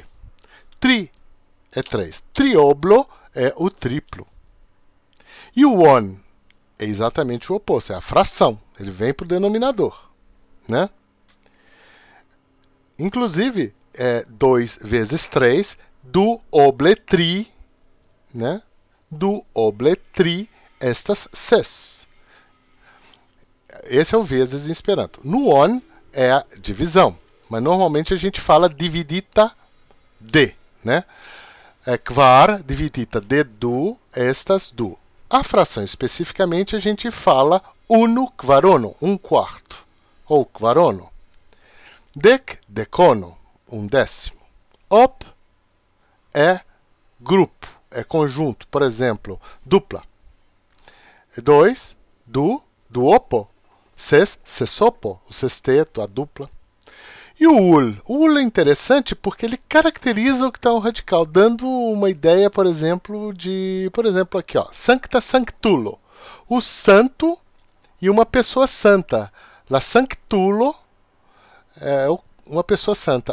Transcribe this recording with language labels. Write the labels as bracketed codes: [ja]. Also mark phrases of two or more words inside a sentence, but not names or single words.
[pt] Tri é 3. Trioblo é o triplo. E o on é exatamente o oposto, é a fração. Ele vem para o denominador, né? Inclusive, 2 vezes 3, [eo] du oble tri, né? Du oble tri estas ses. [pt] Esse é o vezes em Esperanto. No on é a divisão, mas normalmente a gente fala [eo] dividita de, [pt] né? [eo] Kvar dividita de du estas du. [pt] A fração especificamente a gente fala [eo] unu kvarono, [pt] um quarto, ou kvarono. [eo] Dec, decono, [pt] um décimo. Op é grupo, é conjunto. Por exemplo, dupla. 2, [eo] duopo. Ses, sesopo, [pt] o sexteto, a dupla. E o ul? O ul é interessante porque ele caracteriza o que está no radical, dando uma ideia, por exemplo, aqui, ó, [eo] sancta sanctulo. [pt] O santo e uma pessoa santa. [eo] La sanctulo [pt] é uma pessoa santa.